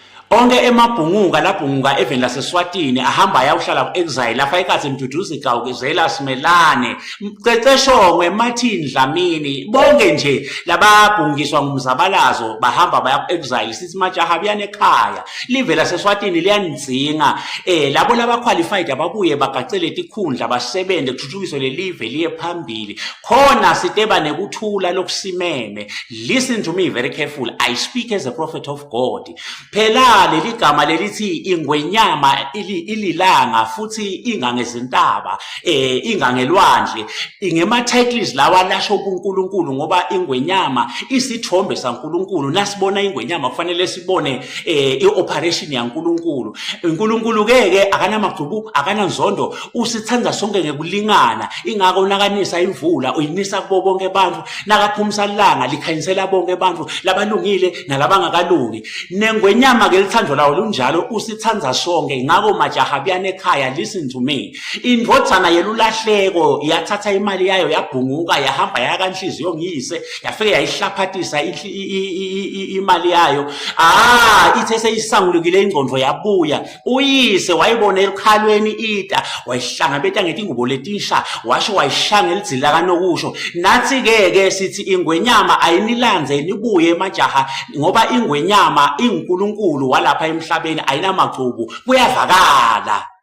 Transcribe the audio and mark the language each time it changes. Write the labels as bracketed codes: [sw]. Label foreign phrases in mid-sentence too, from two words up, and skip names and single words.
[ss] onke emabhunguka labhunguka even laseSwatini ahamba ayawuhlala ku-exile lapha ekathi Mduduzi Gawukizela Simelane Mceceshongwe Martin Dlamini bonke nje lababhungiswa ngumzabalazo bahamba baya ku-exile sithi majaha buyane ekhaya live laseSwatini liyanidzinga labo labaqualified ababuye bagacele tikhundla basebenze kuthuthukiswe lelive liye phambili khona siteba nekuthula lokusimeme. [en] Listen to me very careful. I speak as a prophet of God. [ss] Phela leli gama lelithi ingwenyama ililanga futhi ingangezintaba ingangelwandle ingema titles lawa lasho kuNkulunkulu ngoba ingwenyama isithombe saNkulunkulu nasibona ingwenyama kufanele sibone ioperation yaNkulunkulu. uNkulunkulu ke akanamagcubu akananzondo usithanda sonke ngekulingana ingako nakanisa imvula uyinisa kubo bonke abantu nakaphumisa ilanga likhanyisela bonke abantu labalungile nalabangakalungi nengwenyama ke lithandwa lawo lunjalo usithanda sonke ngako majaha buyane ekhaya. [en] Listen to me. [ss] Indvodzana yelulahleko yathatha imali yayo yabhunguka yahamba yakanhliziyo ngiyise yafike yayihlaphathisa imali yayo ithe seyisangulukile ingqondo yabuya uyise wayibona elikhalweni ita wayihlangabeta ngetingubo letinsha washo wayishanga elidzila kanokusho nathi ke sithi ingwenyama ayinilandze nibuye majaha ngoba ingwenyama iNkulunkulu walapha emhlabeni ayinamagcubu kuyavakala.